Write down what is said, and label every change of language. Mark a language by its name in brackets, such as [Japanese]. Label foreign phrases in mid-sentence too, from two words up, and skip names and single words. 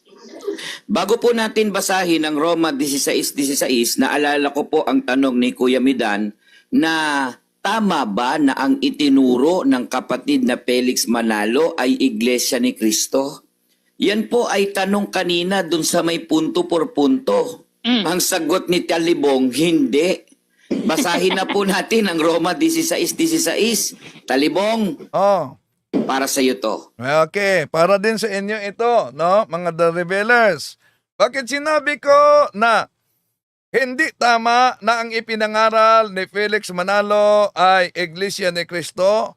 [Filipino] Bago po natin basahin ang Roma 16:16, naalala ko po ang tanong ni Kuya Midan na tama ba na ang itinuro ng kapatid na Felix Manalo ay Iglesia ni Kristo? Yan po ay tanong kanina dun sa may punto por punto. Ang sagot ni Talibong, hindi. Basahin na po natin ang Roma 16:16. Talibong, para sa iyo to. Okay, para din sa inyo ito, no, mga The Revelers. Bakit sinabi ko na hindi tama na ang ipinangaral ni Felix Manalo ay Iglesia ni Kristo?